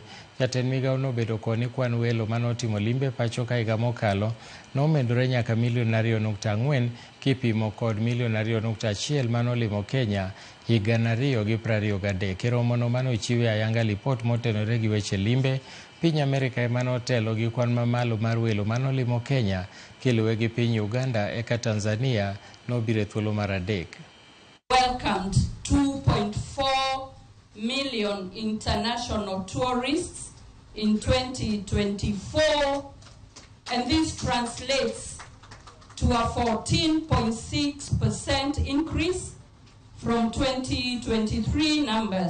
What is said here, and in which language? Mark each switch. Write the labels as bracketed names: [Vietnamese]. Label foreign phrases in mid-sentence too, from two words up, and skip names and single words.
[Luo (Kenya and Tanzania)] Jatend migawo nobedo koni kwan welo manotimo limbe pacho ka higa mokalo nomedore nyaka milion 2.4 kipimo kod milion 2.1 manolimo Kenya higa 2023. E romono manochiwe ayanga lipot motenore gi weche limbe, piny Amerika ema notelo gi kwan mamalo mar welo manolimo Kenya kiluwe gi piny Uganda eka Tanzania nobiro thuolo mar adek. [English] Welcomed 2.4 million international tourists in 2024, and this translates to a 14.6% increase from 2023 numbers.